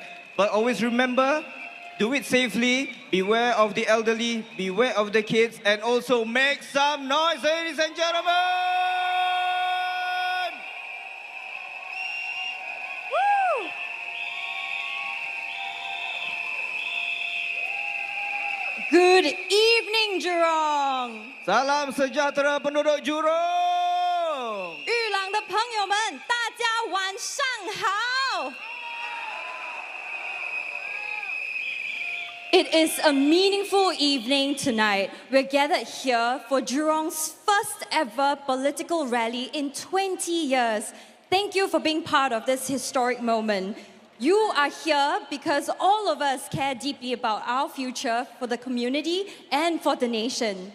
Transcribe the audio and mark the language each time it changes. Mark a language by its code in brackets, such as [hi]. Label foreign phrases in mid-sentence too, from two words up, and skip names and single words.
[en] But always remember, do it safely, beware of the elderly, beware of the kids, and also make some noise, ladies and gentlemen! Woo! Good evening, Jurong! [ms] Salam sejahtera penduduk Jurong! [zh] 裕廊的朋友们，大家晚上好！ [en] It is a meaningful evening tonight. We're gathered here for Jurong's first ever political rally in 20 years. Thank you for being part of this historic moment. You are here because all of us care deeply about our future for the community and for the nation.